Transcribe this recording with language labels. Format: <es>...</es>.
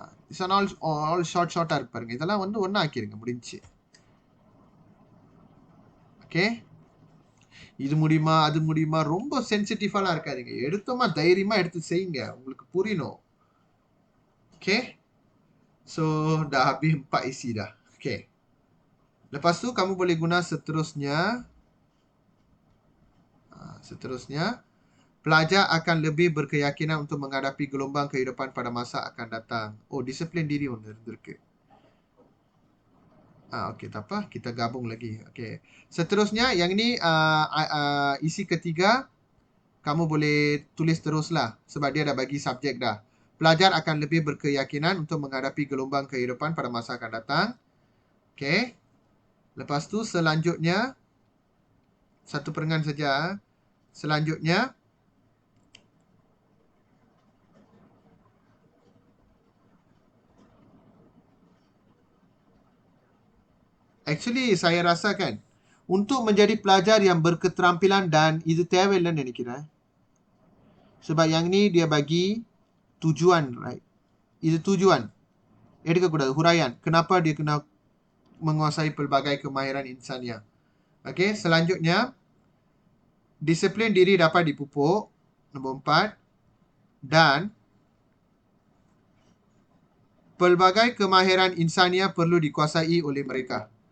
<en>This one all short</en> <ta>இருப்பாருங்க. இதெல்லாம் வந்து ஒண்ணா ஆக்கிருங்க முடிஞ்சு. ஓகே, இது முடியுமா அது முடியுமா ரொம்ப சென்சிட்டிவாலாம் இருக்காதீங்க. எடுத்தோமா தைரியமா எடுத்து செய்யுங்க. உங்களுக்கு புரியணும்.</ta> <ms>ஓகே, so dah habis 4 isi dah. Okay. Lepas tu kamu boleh guna seterusnya. Seterusnya, pelajar akan lebih berkeyakinan untuk menghadapi gelombang kehidupan pada masa akan datang. Oh, disiplin diri</ms> <ta>ஒன்று இருந்திருக்கு.</ta> <ms>Okey, tak apa. Kita gabung lagi. Okey. Seterusnya, yang ini isi ketiga. Kamu boleh tulis teruslah. Sebab dia dah bagi subjek dah. Pelajar akan lebih berkeyakinan untuk menghadapi gelombang kehidupan pada masa akan datang. Okey. Lepas tu selanjutnya, satu perengan saja. Selanjutnya, actually saya rasa kan, untuk menjadi pelajar yang berketerampilan dan</ms> <ta>இது தேவையில்லைன்னு நினைக்கிறேன்.</ta> <ms>Sebab yang ni dia bagi tujuan, right? Itu tujuan.</ms> <ta>எடுக்கக்கூடாது,</ta> <ms>huraian. Kenapa dia kena menguasai pelbagai kemahiran insania. Okey, selanjutnya, disiplin diri dapat dipupuk. Nombor 4. Dan pelbagai kemahiran insania perlu dikuasai oleh mereka.</ms>